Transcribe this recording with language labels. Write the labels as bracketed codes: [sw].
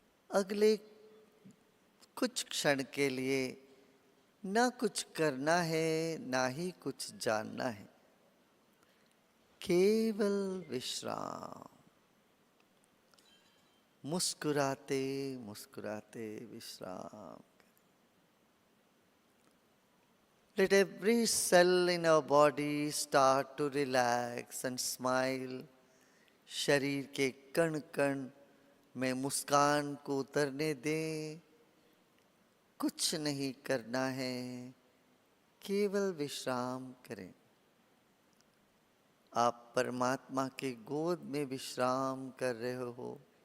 [hi] अगले कुछ क्षण के लिए ना कुछ करना है, ना ही कुछ जानना है, केवल विश्राम। मुस्कुराते मुस्कुराते विश्राम। [en] Let every cell in our body start to relax and smile. [hi] शरीर के कण कण में मुस्कान को उतरने दें। कुछ नहीं करना है, केवल विश्राम करें। आप परमात्मा के गोद में विश्राम कर रहे हो।